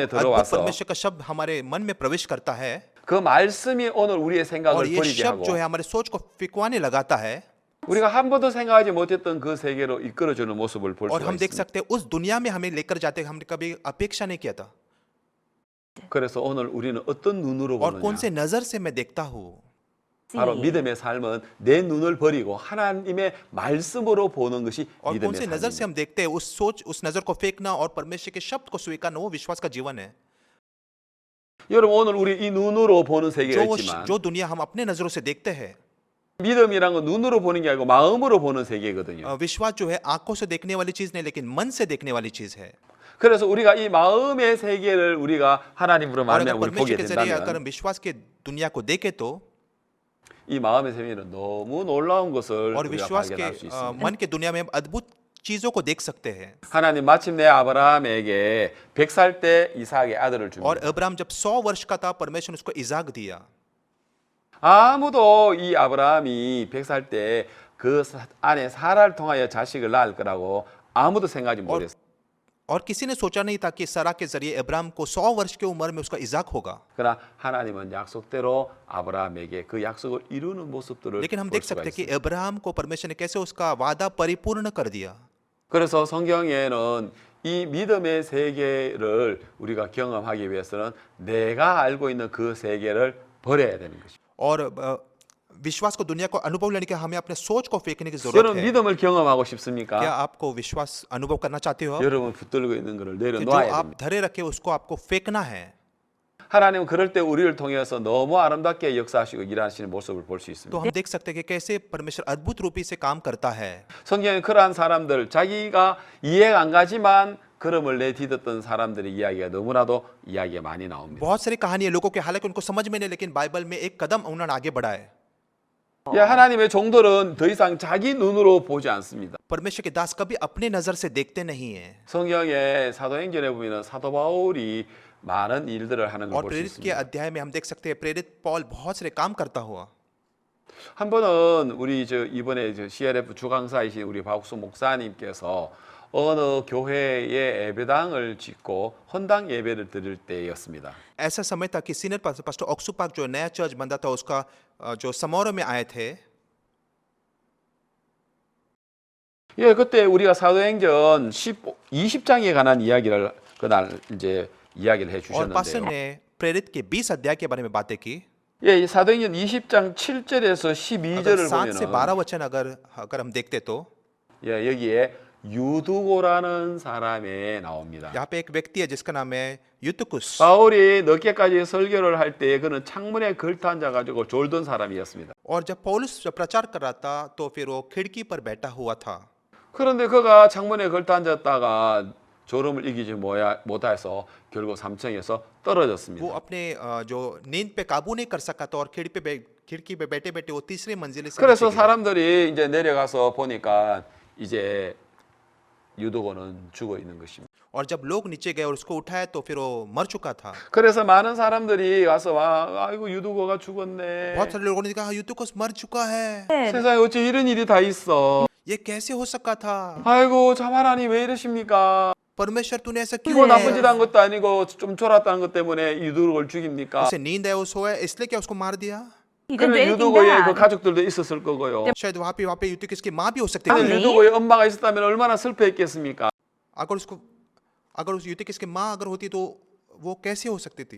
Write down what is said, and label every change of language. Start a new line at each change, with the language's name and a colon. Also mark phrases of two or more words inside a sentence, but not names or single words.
Hindi: जब अद्भुत
Korean: 들어와서
Hindi: परमेश्वर का शब्द हमारे मन में प्रवेश करता है
Korean: 그 말씀이 오늘 우리의
Hindi: और
Korean: 생각을
Hindi: ये
Korean: 버리게
Hindi: शब्द जो
Korean: 하고
Hindi: है हमारे सोच को फिकवाने लगाता है
Korean: 우리가 한 번도 생각하지 못했던 그 세계로 이끌어주는 모습을 볼
Hindi: और
Korean: 수가
Hindi: हम देख
Korean: 있습니다.
Hindi: सकते हैं उस दुनिया में हमें लेकर जाते हमने कभी अपेक्षा नहीं किया था।
Korean: 그래서 오늘 우리는 어떤 눈으로
Hindi: और कौन
Korean: 보느냐?
Hindi: से नजर से मैं देखता हूँ।
Korean: 바로
English: See.
Korean: 믿음의 삶은 내 눈을 버리고 하나님의 말씀으로 보는 것이
Hindi: और कौन
Korean: 믿음의
Hindi: से नजर से
Korean: 삶입니다.
Hindi: हम देखते हैं उस नजर को फेंकना और परमेश्वर के शब्द को स्वीकारना वो विश्वास का जीवन है।
Korean: 여러분 오늘 우리 이 눈으로 보는
Hindi: जो
Korean: 세계가 있지만
Hindi: जो दुनिया हम अपने नजरों से देखते हैं
Korean: 믿음이란 건 눈으로 보는 게 아니고 마음으로 보는 세계거든요.
Hindi: विश्वास जो है आंखों से देखने वाली चीज नहीं लेकिन मन से देखने वाली चीज है।
Korean: 그래서 우리가 이 마음의 세계를 우리가 하나님으로
Hindi: और अगर
Korean: 말미암아 우리 보게
Hindi: परमेश्वर के जरिए अगर
Korean: 된다면
Hindi: हम विश्वास के दुनिया को देखें तो
Korean: 이 마음의 세계는 너무 놀라운 것을
Hindi: और
Korean: 우리가
Hindi: विश्वास के
Korean: 발견할 수 있습니다.
Hindi: मन के दुनिया में हम अद्भुत चीजों को देख सकते हैं।
Korean: 하나님 마침내 아브라함에게 100살 때 이삭의 아들을 줍니다.
Hindi: और अब्राहम जब 100 वर्ष का था परमेश्वर ने उसको इजाक दिया।
Korean: 아무도 이 아브라함이 100살 때 그 안에 사라를 통하여 자식을 낳을 거라고 아무도 생각하지 못했어요.
Hindi: और किसी ने सोचा नहीं था कि सरा के जरिए अब्राहम को 100 वर्ष की उम्र में उसका इजाक होगा।
Korean: 그러나 하나님은 약속대로 아브라함에게 그 약속을 이루는 모습들을
Hindi: लेकिन हम
Korean: 볼
Hindi: देख
Korean: 수가
Hindi: सकते हैं कि
Korean: 있어요.
Hindi: अब्राहम को परमेश्वर ने कैसे उसका वादा परिपूर्ण कर दिया।
Korean: 그래서 성경에는 이 믿음의 세계를 우리가 경험하기 위해서는 내가 알고 있는 그 세계를 버려야 되는 것입니다.
Hindi: और विश्वास को दुनिया को अनुभव लेने के हमें अपने सोच को फेंकने की जरूरत
Korean: 여러분
Hindi: है।
Korean: 믿음을 경험하고
Hindi: क्या
Korean: 싶습니까?
Hindi: आपको विश्वास अनुभव करना चाहते हो?
Korean: 여러분 붙들고 있는 것을
Hindi: कि जो
Korean: 내려놓아야
Hindi: आप
Korean: 됩니다.
Hindi: धरे रखे उसको आपको फेंकना है।
Korean: 하나님은 그럴 때 우리를 통해서 너무 아름답게 역사하시고 일하시는 모습을 볼 수 있습니다.
Hindi: तो हम देख सकते हैं कि कैसे परमेश्वर अद्भुत रूपी से काम करता है।
Korean: 성경에 그러한 사람들 자기가 이해가 안 가지만 걸음을 내딛었던 사람들의 이야기가 너무나도 이야기가 많이 나옵니다.
Hindi: बहुत सारी कहानियां लोगों के हालांकि उनको समझ में नहीं लेकिन बाइबल में एक कदम उन्होंने आगे बढ़ा है।
Korean: 예, 하나님의 종들은 더 이상 자기 눈으로 보지 않습니다.
Hindi: परमेश्वर के दास कभी अपने नजर से देखते नहीं है।
Korean: 성경의 사도행전에 보면 사도 바울이 많은 일들을 하는 걸
Hindi: और
Korean: 볼 수
Hindi: प्रेरित के
Korean: 있습니다.
Hindi: अध्याय में हम देख सकते हैं प्रेरित पॉल बहुत सारे काम करता हुआ।
Korean: 한 번은 우리 이번에 CRF 주강사이신 우리 박수 목사님께서 어느 교회에 예배당을 짓고 헌당 예배를 드릴 때였습니다.
Hindi: ऐसा समय था कि
English: senior pastor
Hindi: ऑक्सू पार्क जो नया चर्च बंदा था उसका जो समारोह में आए थे।
Korean: 예, 그때 우리가 사도행전 20장에 관한 이야기를 그날 이제 이야기를 해
Hindi: और पास्टर
Korean: 주셨는데요.
Hindi: ने प्रेरित के 20 अध्याय के बारे में बातें की।
Korean: 예, 이 사도행전 20장 7절에서
Hindi: अगर
Korean: 12절을
Hindi: 7 से
Korean: 보면
Hindi: 12 वचन अगर हम देखते तो
Korean: 예, 여기에 유두고라는 사람이 나옵니다.
Hindi: यहाँ पे एक व्यक्ति है जिसका नाम है युतुकुस।
Korean: 바울이 늦게까지 설교를 할 때 그는 창문에 걸터 앉아 가지고 졸던 사람이었습니다.
Hindi: और जब पौलुस जब प्रचार कर रहा था तो फिर वो खिड़की पर बैठा हुआ था।
Korean: 그런데 그가 창문에 걸터 앉았다가 졸음을 이기지 못해서 결국 3층에서
Hindi: वो
Korean: 떨어졌습니다.
Hindi: अपने जो नींद पे काबू नहीं कर सका था और खिड़की पे बैठे बैठे वो तीसरी मंजिल से
Korean: 그래서
Hindi: नीचे गिरा।
Korean: 사람들이 이제 내려가서 보니까 이제 유도고는 죽어 있는 것입니다.
Hindi: और जब लोग नीचे गए और उसको उठाया तो फिर वो मर चुका था।
Korean: 그래서 많은 사람들이 와서 아이고 유도고가 죽었네.
Hindi: बहुत सारे लोगों ने कहा यूतुकोस मर चुका है,
Korean: 세상에 어째 이런 일이 다 있어.
Hindi: ये कैसे हो सका था?
Korean: 아이고 참 하나님 왜 이러십니까?
Hindi: परमेश्वर तूने ऐसा
Korean: 이거
Hindi: क्यों
Korean: 나쁜 짓
Hindi: किया?
Korean: 한 것도 아니고 좀 졸았다는 것 때문에 유도고를 죽입니까?
Hindi: उसे नींद है वो सोया इसलिए क्या उसको मार दिया?
English: He didn't do
Korean: 그러면
English: anything
Korean: 유도고의 그
English: bad.
Korean: 가족들도 있었을 거고요.
Hindi: शायद वहाँ पे यूतुकोस की माँ भी हो सकती
Korean: 만약
Hindi: थी।
Korean: 아니. 유도고의 엄마가 있었다면 얼마나 슬퍼했겠습니까?
Hindi: अगर उस यूतुकोस की माँ अगर होती तो वो कैसे हो सकती थी?